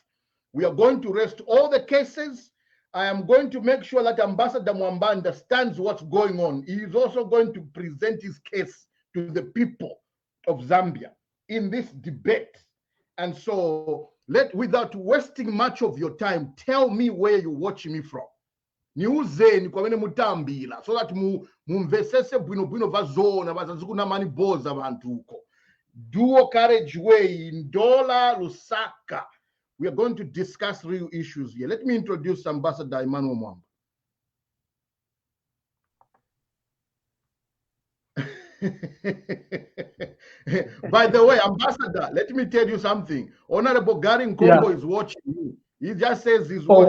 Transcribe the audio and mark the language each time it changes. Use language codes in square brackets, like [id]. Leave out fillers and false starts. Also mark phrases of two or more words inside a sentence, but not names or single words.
[en] We are going to rest all the cases. I am going to make sure that Ambassador Mwamba understands what's going on. He is also going to present his case to the people of Zambia in this debate. And so, without wasting much of your time, tell me where you're watching me from. [ny] Niuze nikwamene mutambila [en] so that [ny] mumvesese bwino vazona vazazikuna mani boza vantuko. [en] Dual carriageway in Dola Lusaka. We are going to discuss real issues here. Let me introduce Ambassador Emmanuel Mwamba. By the way, Ambassador, let me tell you something. Honorable Gary Nkombo is watching you. He just says he's watching.